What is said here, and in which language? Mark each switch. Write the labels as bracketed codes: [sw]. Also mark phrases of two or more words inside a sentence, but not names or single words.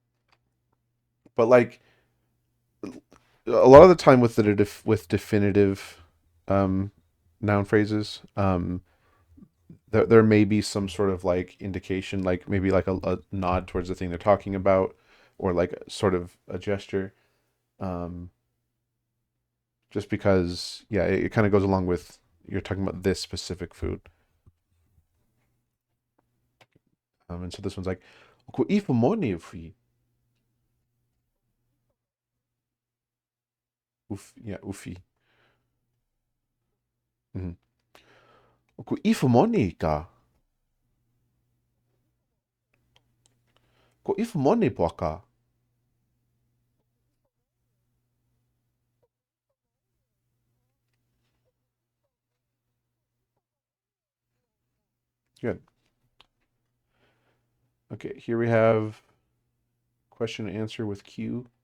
[en] But like a lot of the time with with definitive um, noun phrases, there may be some sort of like indication, like maybe like a nod towards the thing they're talking about, or like sort of a gesture. Um, just because, yeah, it kind of goes along with you're talking about this specific food. And so this one's like, [to] "Ko ifu moni ufi." [en] Yeah, ufi. [to] Mm-hmm. Ko ifu moni ka. Ko ifu moni poaka. [en] Good. Okay, here we have question and answer with Q.